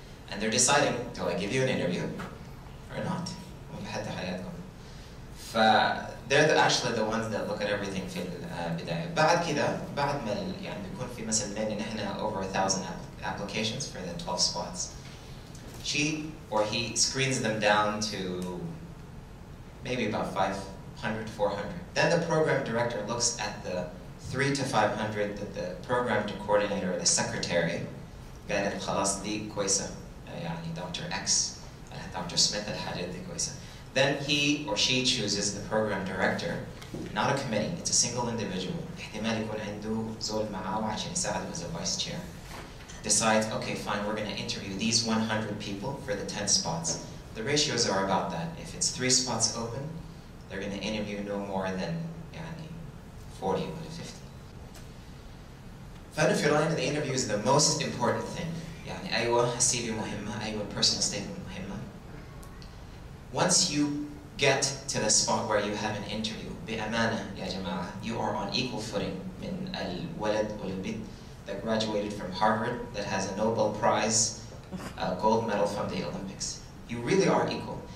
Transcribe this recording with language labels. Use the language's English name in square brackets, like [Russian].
[English] And they're deciding, do I give you an interview or not? [Arabic] بحد حياتكم. [English] They're actually the ones that look at everything [Arabic] في البداية. بعد كده بعد ما يعني بيكون في مثلا لنا نحن [English] over 1,000 applications for the 12 spots. She or he screens them down to maybe about 500, 400. Then the program director looks at the 300 to 500 that the program coordinator or the secretary [Arabic] قالت خلاص دي كويسة يعني [English] Dr. X, Dr. [Arabic] Smith الحاجات دي كويسة. [English] Then he or she chooses the program director, not a committee, it's a single individual. [Arabic] احتمال يكون عنده زول معاه عشان يساعده [English] as a vice chair. Decides, okay, fine, we're going to interview these 100 people for the 10 spots. The ratios are about that. If it's 3 spots open, they're going to interview no more than [Arabic] يعني [English] 40 or 50. [Arabic] فأنا في رأيي [English] the interview is the most important thing. [Arabic] يعني أيوة السي في مهمة، أيوة [English] personal statement [Arabic] مهمة. [English] Once you get to the spot where you have an interview, [Arabic] بأمانة يا جماعة, [English] you are on equal footing [Arabic] من الولد والبنت [English] that graduated from Harvard that has a Nobel Prize, a gold medal from the Olympics. You really are equal.